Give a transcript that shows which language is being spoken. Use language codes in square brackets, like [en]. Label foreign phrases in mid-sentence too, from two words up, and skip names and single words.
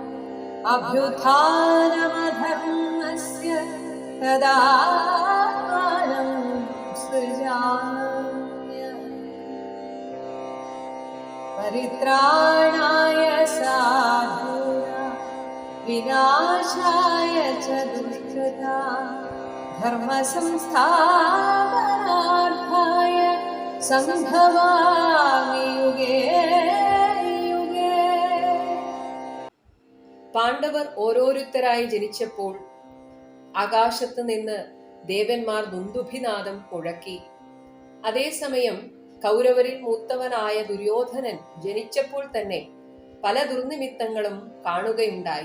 [sa] अभ्युत्थानमधर्मस्य तदात्मानं सृजाम्यहम् परित्राणाय साधूनां विनाशाय च दुष्कृतां धर्मसंस्थापनार्थाय सम्भवामि युगे युगे. [ml] പാണ്ഡവർ ഓരോരുത്തരായി ജനിച്ചപ്പോൾ ആകാശത്ത് നിന്ന് ദേവന്മാർ ദുന്ദുഭിനാദം മുഴക്കി. അതേസമയം കൗരവരിൽ മൂത്തവനായ ദുര്യോധനൻ ജനിച്ചപ്പോൾ തന്നെ പല ദുർനിമിത്തങ്ങളും കാണുകയുണ്ടായി.